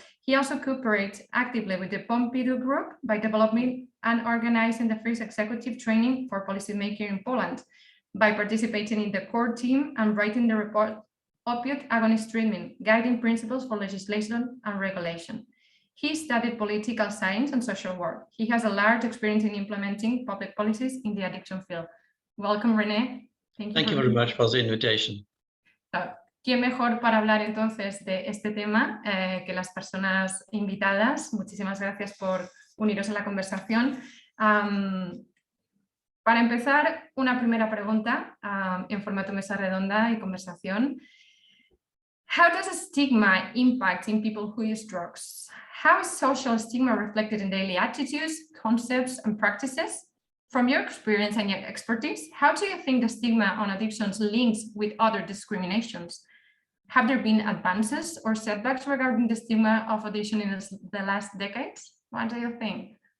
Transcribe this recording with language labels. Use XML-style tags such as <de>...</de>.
<en>He also cooperates actively with the Pompidou Group by developing and organizing the first executive training for policymaking in Poland, by participating in the core team and writing the report Opioid Agonist Treatment, Guiding Principles for Legislation and Regulation. He studied political science and social work. He has a large experience in implementing public policies in the addiction field. Welcome, René. Thank you very much for the invitation.</en> <es>¿Quién mejor para hablar entonces de este tema que las personas invitadas? Muchísimas gracias por uniros a la conversación. Para empezar, una primera pregunta en formato mesa redonda y conversación.</es> <en>How does a stigma impact in people who use drugs? How is social stigma reflected in daily attitudes, concepts, and practices? From your experience and your expertise, how do you think the stigma on addictions links with other discriminations? Have there been advances or setbacks regarding the stigma of addiction in the last decades? What do you think?</en>